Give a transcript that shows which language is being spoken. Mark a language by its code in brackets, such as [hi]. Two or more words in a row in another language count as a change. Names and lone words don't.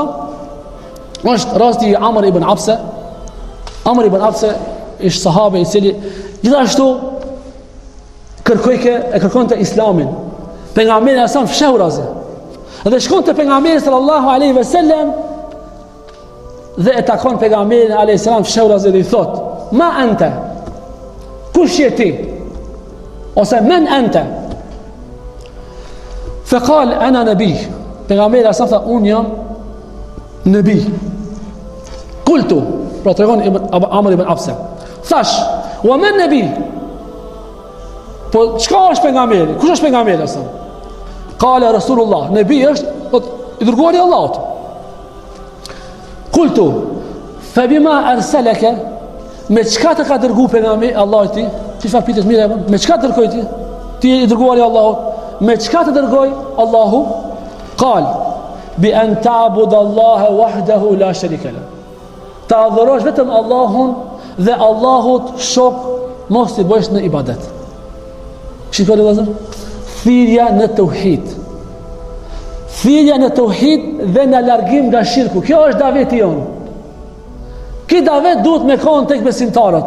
[sq] Është rasti i Amr ibn Absa. Amr ibn Absa është sahabe i cili gjithashtu kërkonte islamin. Pejgamberi alajhissalam fshehurazi. Dhe shkonte pejgamberi [ar] صلى الله عليه وسلم [sq] dhe e takon pejgamberin alajhissalam fshehurazi dhe i thot: [ar] "ما أنت?" [sq] Kush je ti? Ose [ar] من أنت? فقال أنا نبي. [sq] Pejgamberi alajhissalam tha un jam nabi. Qultu, pra tregon Amr ibn Absa. [ar] Thash, "ومن نبي?" [sq] Po çka është pejgamberi? Kush është pejgamberi alajhissalam? [ar] قال رسول الله, [sq] nabi është i dërguari i Allahut. [ar] قلت فبم أرسلك? [sq] Me çka të ka dërguar pejgamberi Allahut ti? Ti fa pyetës mirë apo? Me çka të dërgoi ti? Ti i dërguari i Allahut. Me çka të dërgoi Allahu? [ar] قال بأن تعبد الله وحده لا شريك له. [sq] Ta adhurosh vetëm Allahun dhe Allahut shok mos i bësh në ibadet. Shikoni vëllazër, thirrja në tauhid. Thirrja në tauhid dhe në largim nga shirku. Kjo është daveti jon. Ky davet duhet me kon tek besimtarët.